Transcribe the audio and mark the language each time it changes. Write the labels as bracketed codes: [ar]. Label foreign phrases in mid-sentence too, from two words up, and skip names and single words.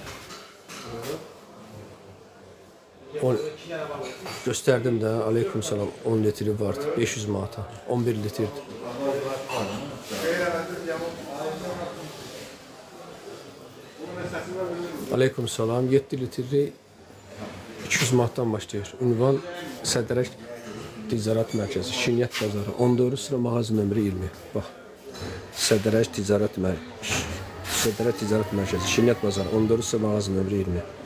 [az] Gösterdim de [ar] aleyküm selam [az] 10 litri vardı 500 manata 11 litrdi. [ar] Aleyküm selam [az] 7 litri 200 manatdan başlayır. Ünvan Sədərək Ticaret Mərkəzi Şinyət Bazarı 14 sıra mağaza nömrə 20. Bax Sədərək Ticaret Mərkəzi Şinyət Bazarı 14 sıra mağaza nömrə 20.